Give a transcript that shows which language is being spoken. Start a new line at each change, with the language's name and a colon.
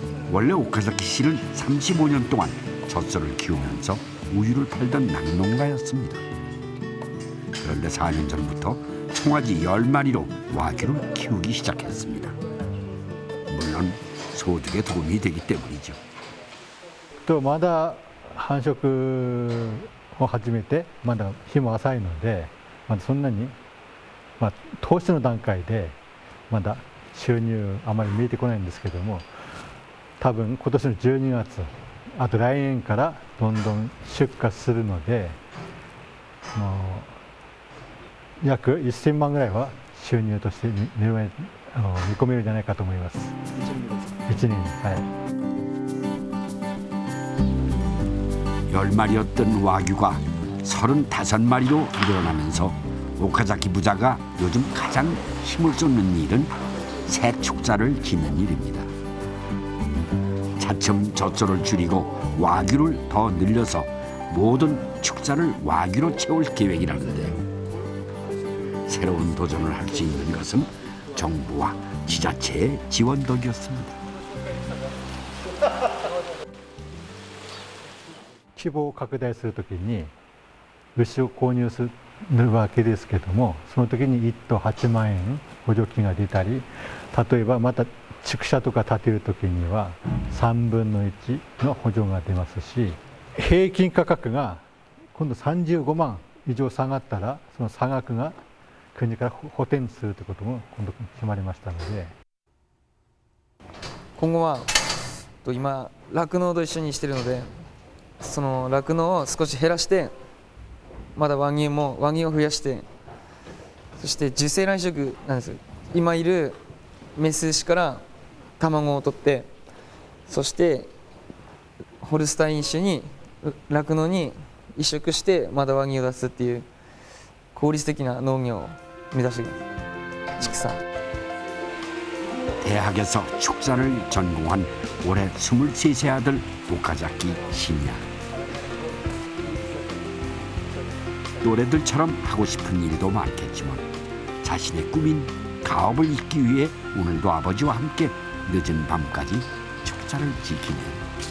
Korean: 원래 오카자키 씨는 35년 동안 젖소를 키우면서 우유를 팔던 낙농가였습니다. 그런데 4년 전부터 송아지 10마리로 와규를 키우기 시작했습니다. 물론 소득에 도움이 되기 때문이죠.
Japanese: まだ繁殖を始めてまだ日も浅いのでまだそんなに、投資の段階でまだ収入あまり見えてこないんですけども多分今年の12月あと来年からどんどん出荷するので約1000万ぐらいは収入として見込めるんじゃないかと思います。 1年に、はい。
Korean: 10마리였던 와규가 35마리로 늘어나면서 오카자키 부자가 요즘 가장 힘을 쏟는 일은 새 축자를 짓는 일입니다. 차츰 젖소를 줄이고 와규를 더 늘려서 모든 축자를 와규로 채울 계획이라는데요. 새로운 도전을 할 수 있는 것은 정부와 지자체의 지원 덕이었습니다.
Japanese: 規模を拡大するときに牛を購入するわけですけども、その時に1頭8万円補助金が出たり、例えばまた畜舎とか建てる時には3分の1の補助が出ますし、平均価格が今度35万以上下がったら、その差額が国から補填するということも今度決まりましたので、今後は今酪農と一緒にしているので、その酪農を少し減らして、まだ和牛を増やして、そして受精卵移植なんです。今いるメス牛から卵を取って、そしてホルスタイン種に酪農に移植してまた和牛を出すっていう効率的な農業を目指しています。畜産.
Korean: 대학에서 축사를 전공한 올해 23세 아들 오카자키 신야. 노래들처럼 하고 싶은 일도 많겠지만 자신의 꿈인 가업을 잇기 위해 오늘도 아버지와 함께 늦은 밤까지 축사를 지키네요.